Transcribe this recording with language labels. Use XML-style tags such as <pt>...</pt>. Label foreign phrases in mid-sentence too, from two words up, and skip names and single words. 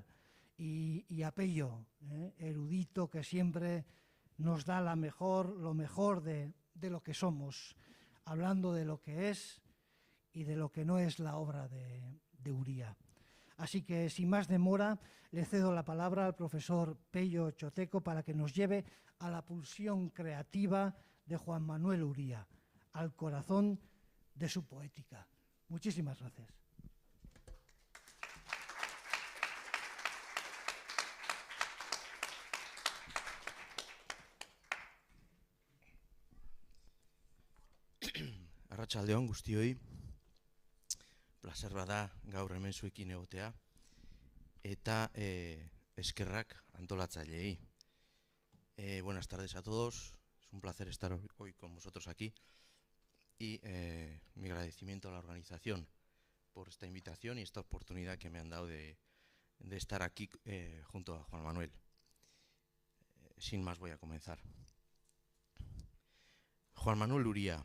<es>Y a Pello, erudito, que siempre nos da lo mejor de lo que somos, hablando de lo que es y de lo que no es la obra de Uría. Así que, sin más demora, le cedo la palabra al profesor Pello Choteco para que nos lleve a la pulsión creativa de Juan Manuel Uría, al corazón de su poética. Muchísimas gracias.</es> <eu>Arratsaldeon guztioi, plazer bada gaur hemen zuekin egotea, eta eskerrak antolatzaileei.</eu> <es>Buenas tardes a todos, es un placer estar hoy con vosotros aquí y mi agradecimiento a la organización por esta invitación y esta oportunidad que me han dado de estar aquí junto a Juan Manuel. Sin más voy a comenzar. Juan Manuel Uría.</es>